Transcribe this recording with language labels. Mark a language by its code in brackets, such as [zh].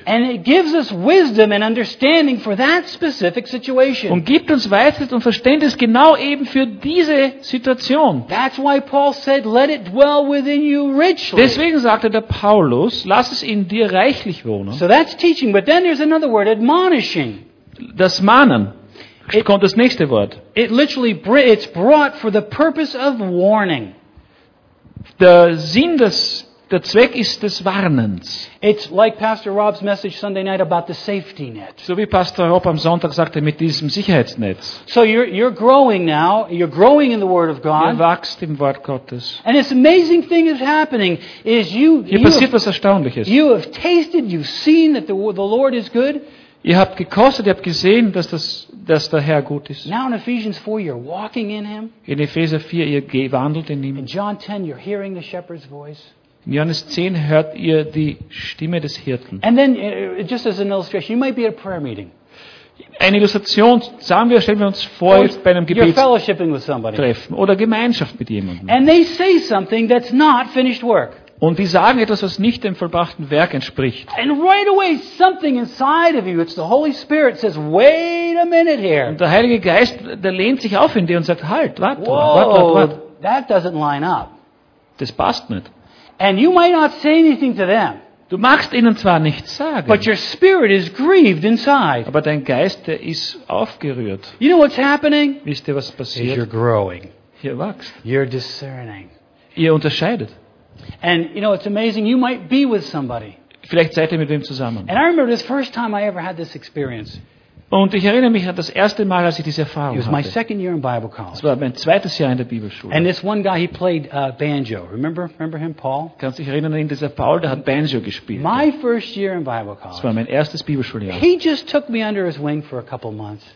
[en] and it gives us wisdom and understanding for that specific situation, [de] und gibt uns Weisheit und Verständnis genau eben für diese Situation. [en] That's why Paul said, let it dwell within you richly. [de] Deswegen sagte der Paulus, lass es in dir reichlich wohnen. [en] So that's teaching, but then there's another word, admonishing. [de] Das Mahnen. Kommt das nächste Wort. [en] It literally it's brought for the purpose of warning. [de] Der Sinn, der Zweck ist des Warnens. [en] It's like Pastor Rob's message Sunday night about the safety net. [de] So wie Pastor Rob am Sonntag sagte mit diesem Sicherheitsnetz. [en] So you're growing now. You're growing in the Word of God. [de] Ihr wächst im Wort Gottes. [en] And this amazing thing is happening is you. [de] Hier passiert was Erstaunliches. [en] You have tasted. You've seen that the Lord is good. [de] Ihr habt gekostet, ihr habt gesehen, dass der Herr gut ist. [en] Now in Ephesians 4, you're walking in him. [de] In Epheser 4, ihr wandelt in ihm. [en] In John 10, you're hearing the shepherd's voice. [de] In Johannes 10 hört ihr die Stimme des Hirten. [en] And then, just as an illustration, you might be at a prayer meeting. [de] Eine Illustration, sagen wir, stellen wir uns vor, jetzt bei einem Gebetstreffen oder Gemeinschaft mit jemandem. [en] And they say something that's not finished work. [de] Und die sagen etwas, was nicht dem vollbrachten Werk entspricht. [en] And right away something inside of you, it's the Holy Spirit says, wait a minute here. [de] Und der Heilige Geist, der lehnt sich auf in dir und sagt, halt, warte. [en] That doesn't line up. [de] Das passt nicht. [en] And you might not say anything to them. [de] Du magst ihnen zwar nichts sagen. [en] But your spirit is grieved inside. [de] Aber dein Geist, der ist aufgerührt. [en] You know what's happening? [de] Wisst ihr, was passiert? [en] You're growing. [de] Ihr wächst. [en] You're discerning. [de] Ihr unterscheidet. [en] And you know it's amazing, you might be with somebody. [de] Vielleicht seid ihr mit wem zusammen. [en] And I remember the first time I ever had this experience. [de] Und ich erinnere mich an das erste Mal, als ich diese Erfahrung hatte. [en] It was my second year in Bible college. [de] Es war mein zweites Jahr in der Bibelschule. [en] And this one guy, he played banjo. Remember him, Paul? [de] Kannst du dich erinnern an ihn, dieser Paul, der hat Banjo gespielt. [en] My first year in Bible college. [de] Es war mein erstes Bibelschuljahr. [en] He just took me under his wing for a couple months.